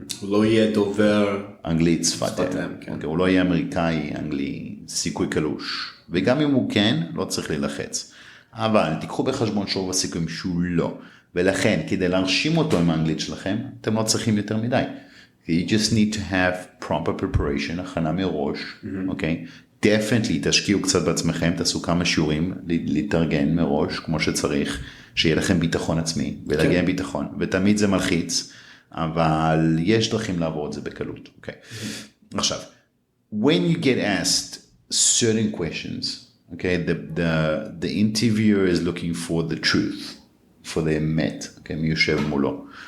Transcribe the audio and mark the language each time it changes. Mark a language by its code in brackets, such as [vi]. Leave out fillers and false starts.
[he] הוא לא יהיה דובר אנגלית שפת-אם. הוא לא יהיה אמריקאי, אנגלי, סיכוי קלוש. וגם אם הוא כן, לא צריך ללחץ. אבל תיקחו בחשבון שרוב הסיכויים שהוא לא. ולכן, כדי להרשים אותו עם האנגלית שלכם, אתם לא צריכים יותר מדי. [en] You just need to have proper preparation, [he] הכנה מראש, אוקיי? Definitely, תשקיעו קצת בעצמכם, תעשו כמה שיעורים, להתארגן מראש, כמו שצריך, שיהיה לכם ביטחון עצמי, ולהגיע עם ביטחון, ותמיד זה מלחיץ, אבל יש דרכים לעבור את זה בקלות, אוקיי? [en] עכשיו, when you get asked certain questions, okay, the interviewer is looking for the truth, for the אמת, okay, [he] מי יושב מולו.